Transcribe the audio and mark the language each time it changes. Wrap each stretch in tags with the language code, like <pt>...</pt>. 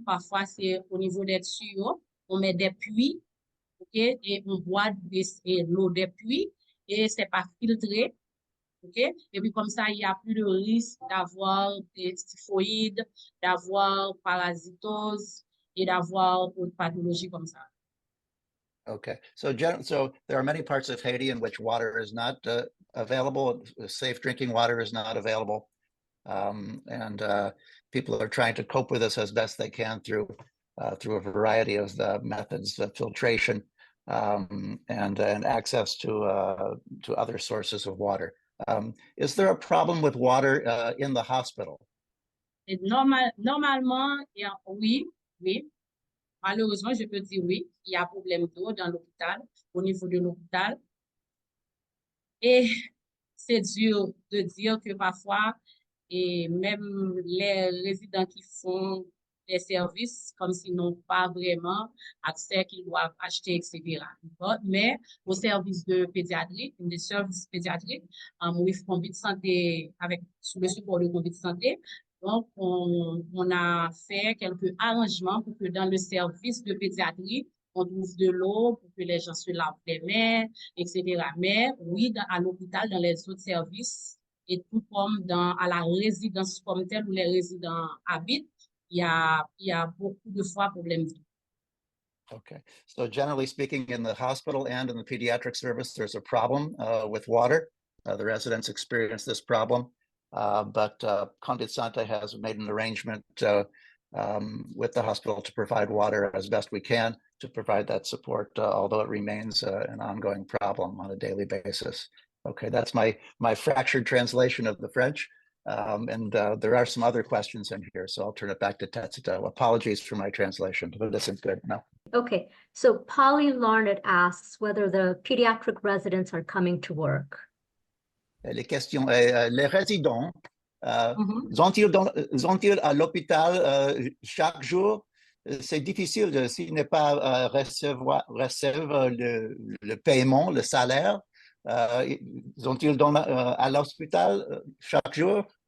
<fr>Parfois c'est au niveau des tuyaux, on met des puits, ok, et on boit l'eau des puits et c'est pas filtré. Okay? Et puis comme ça, il y a plus de risque d'avoir des typhoïdes, d'avoir parasitose et d'avoir d'autres pathologies comme ça.</fr> <en>Okay, so there are many parts of Haiti in which water is not available. Safe drinking water is not available, and people are trying to cope with this as best they can through a variety of methods of filtration and access to other sources of water. Is there a problem with water in the hospital?</en> <fr>Et normalement, oui. Malheureusement, je peux dire oui, il y a problème d'eau dans l'hôpital, au niveau de l'hôpital. Et c'est dur de dire que parfois, et même les résidents qui font des services comme s'ils n'ont pas vraiment accès, qu'ils doivent acheter, etc. Mais au service de pédiatrie, des services pédiatriques,</fr> <en>with</en> <fr>Konbit Sante, sous le support de Konbit Sante, donc on a fait quelques arrangements pour que dans le service de pédiatrie, on trouve de l'eau pour que les gens se lavent les mains, etc. Mais oui, à l'hôpital, dans les autres services, et tout comme à la résidence comme telle où les résidents habitent, il y a beaucoup de fois problème.</fr> <en>Okay, so generally speaking, in the hospital and in the pediatric service, there's a problem with water. The residents experience this problem, but Konbit Sante has made an arrangement with the hospital to provide water as best we can to provide that support, although it remains an ongoing problem on a daily basis. Okay, that's my fractured translation of the French. And there are some other questions in here, so I'll turn it back to Tetsuto. Apologies for my translation, but this is good. No. Okay, so Polly Larned asks whether the pediatric residents are coming to work.</en> <fr>Les questions, les résidents, sont-ils à l'hôpital chaque jour? C'est difficile s'ils n'est pas reçoivent le paiement, le salaire. Sont-ils à l'hôpital chaque jour?</fr>